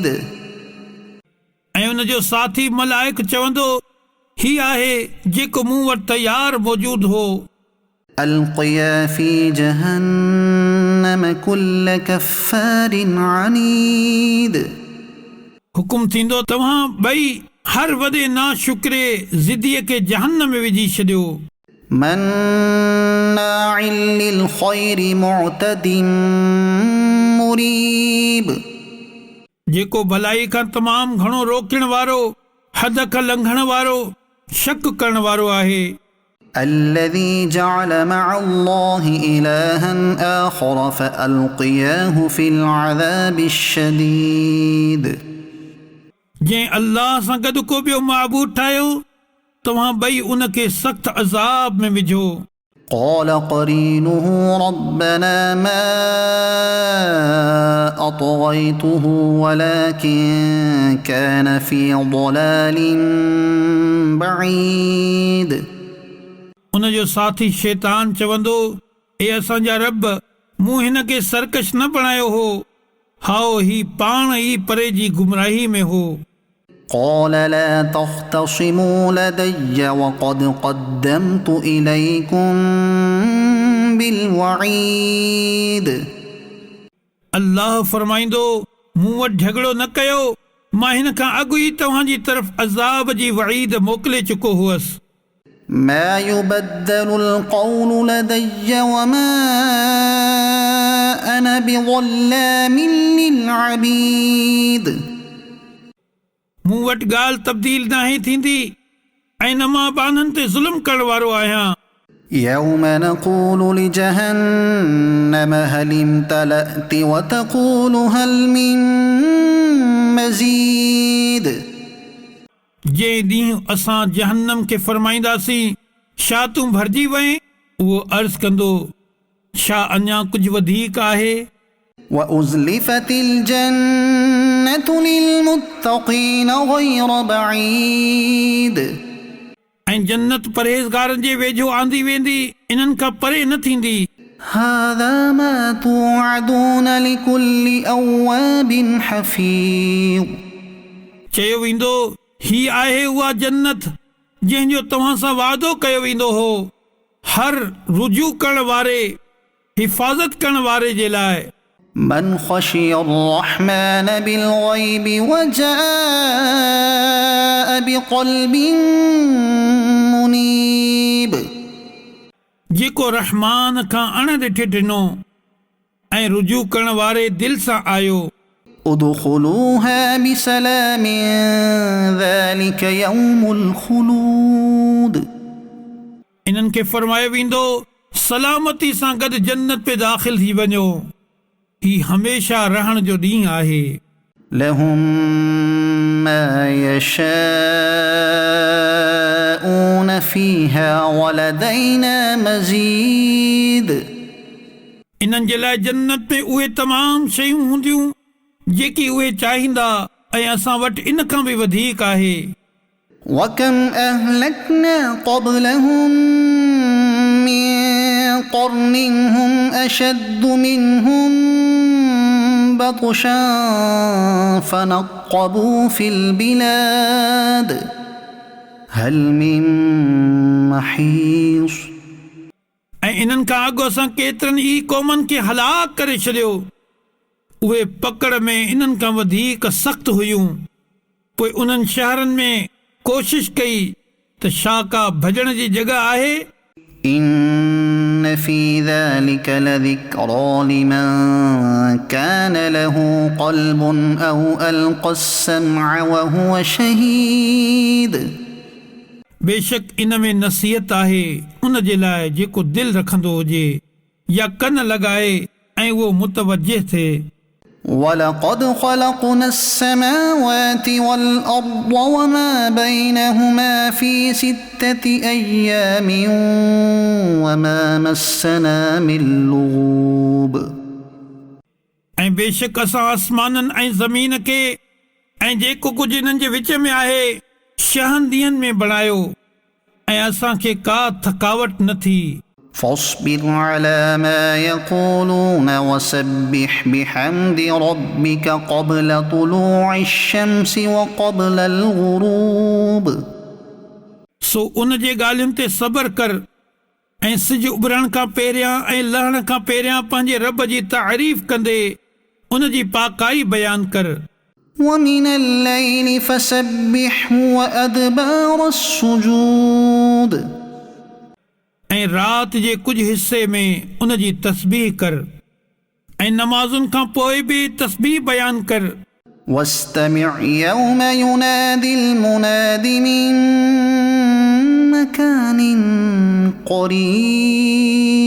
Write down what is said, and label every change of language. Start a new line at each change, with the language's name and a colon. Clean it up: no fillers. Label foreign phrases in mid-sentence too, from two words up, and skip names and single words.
Sindhi: ऐं उन जो साथी मलाइक चवंदो, ही आहे जेको मूं वटि तयारु मौजूदु हो.
Arabic: ألقيا في جهنم كل كفار عنيد.
Sindhi: हुकुम थींदो तव्हां ॿई हर वॾे नाशुक्रे ज़िदीअ खे जहन्नम में विझी छॾियो.
Arabic: مناع للخير معتد مريب.
Sindhi: जेको भलाई खां तमामु घणो रोकण वारो, हद खां लंघण वारो, शक करण वारो आहे.
Arabic: الذي جعل مع الله إلها آخر فألقياه في العذاب الشديد.
Sindhi: जंहिं अल्लाह सां गॾु को ॿियो माबूद ठाहियो, तव्हां ॿई उनखे सख़्त अज़ाब में विझो.
Arabic: قال قرينه ربنا ما أطغيته ولكن كان في ضلال بعيد.
Sindhi: उन जो साथी शैतान चवंदो, ए असांजा रब, मूं हिन खे सरकश न बणायो हो, हाओ ही पाण ई परे जी गुमराही में हो.
Arabic: قال لا تختصموا لدي وقد قدمت إليكم بالوعيد.
Sindhi: अल्लाह फरमाईंदो, मूं वटि झगड़ो न कयो, मां हिन खां अॻु ई तव्हांजी तरफ़ अज़ाब जी वईद मोकिले चुको हुअसि.
Arabic: ما يبدل القول لدي وما أنا بظلام للعبيد.
Sindhi: मूं वटि ॻाल्हि तब्दील नाहे थींदी, ऐं न मां बाननि ते ज़ुल्म करण वारो आहियां.
Arabic: يوم نقول لجهنم هل امتلأت وتقول هل من مزيد.
Sindhi: जंहिं ॾींहुं असां जहन्नम खे फरमाईंदासीं, छा तूं भरिजी वएं, उहो अर्ज़ु कंदो, छा अञा कुझु वधीक आहे.
Arabic: وأزلفت الجنة للمتقين غير بعيد.
Sindhi: ऐं जन्नत परहेज़गारनि जे वेझो आंदी वेंदी, इन्हनि खां परे न थींदी।
Arabic: هذا ما توعدون لكل أواب حفيظ
Sindhi: चयो वेंदो ही आहे उहा जन्नत जंहिंजो तव्हां सां वादो कयो वेंदो हो हर रुजू करण वारे हिफ़ाज़त करण वारे जे लाइ।
Arabic: من خشي الرحمن بالغيب وجاء بقلب منيب
Sindhi: जेको रहमान खां अण ॾिठे ॾिनो ऐं रुजू करण वारे दिल सां आयो।
Arabic: ادخلوها بسلام ذلك يوم الخلود
Sindhi: इन्हनि खे फरमायो वेंदो सलामती सां गॾु जन्नत पे दाख़िल थी वञो ही हमेशा रहण जो ॾींहुं आहे।
Arabic: لهم ما يشاءون فيها ولدينا مزيد
Sindhi: इन्हनि जे लाइ जन्नत में उहे तमामु शयूं हूंदियूं जेकी उहे चाहींदा ऐं असां वटि इन खां बि वधीक आहे।
Arabic: وكم أهلكنا قبلهم من قرن هم أشد منهم بطشا فنقبوا في البلاد هل من محيص
Sindhi: ऐं इन्हनि खां अॻु असां केतिरनि ई क़ौमनि खे हलाक करे छॾियो उहे पकड़ में इन्हनि खां वधीक सख़्त हुयूं। पोइ उन्हनि शहरनि में कोशिश कई त छा का भॼण जी जॻह आहे।
Arabic: إن في ذلك لذكرى لمن كان له قلب أو ألقى السمع وهو شهيد
Sindhi: बेशक इन में नसीहत आहे उन जे लाइ जेको दिलि रखंदो हुजे या कन लॻाए ऐं उहो मुतवजह थिए।
Arabic: ولقد خلقنا السماوات والأرض وما بينهما في 6 أيام وما مسنا من لغوب
Sindhi: ऐं बेशक असां आसमाननि ऐं ज़मीन खे ऐं जेको कुझु इन्हनि जे विच में आहे 6 ॾींहंनि में बणायो ऐं असांखे का थकावट न थी।
Arabic: فاصبر على ما يقولون وسبح بحمد ربك قبل طلوع الشمس وقبل الغروب
Sindhi: सो उन जे ॻाल्हियुनि ते सबर कर ऐं सिज उभरण खां पहिरियां ऐं लहण खां पहिरियां पंहिंजे रब जी तारीफ़ कंदे उन जी पाकाई बयान कर।
Arabic: ومن الليل فسبحه وأدبار السجود
Sindhi: ऐं राति जे कुझु हिस्से में उन जी तस्बीह कर ऐं नमाज़ुनि खां पोइ बि तस्बीह बयान कर।
Arabic: واستمع يوم ينادي المناد من مكان قريب